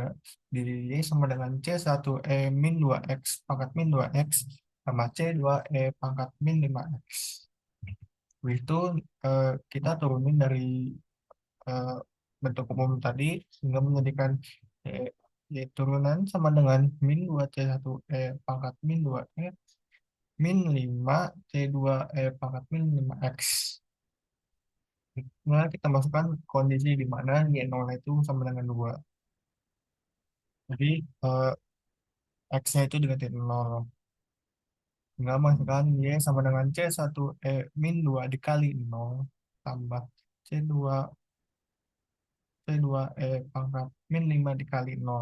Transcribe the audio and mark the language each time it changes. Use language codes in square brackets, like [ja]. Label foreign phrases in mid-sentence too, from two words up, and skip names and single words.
[id] Di Y sama dengan C1 E min 2X pangkat min 2X sama C2 E pangkat min 5X. Itu kita turunin dari eh, bentuk umum tadi sehingga menjadikan Y, Y turunan sama dengan min 2C1 E pangkat min 2E min 5 C2 E pangkat min 5X. Nah, kita masukkan kondisi di mana Y0 itu sama dengan 2. Jadi, X-nya itu diganti 0. Tinggal masukkan Y sama dengan C1E min 2 dikali 0 tambah C2 C2E pangkat min 5 dikali 0.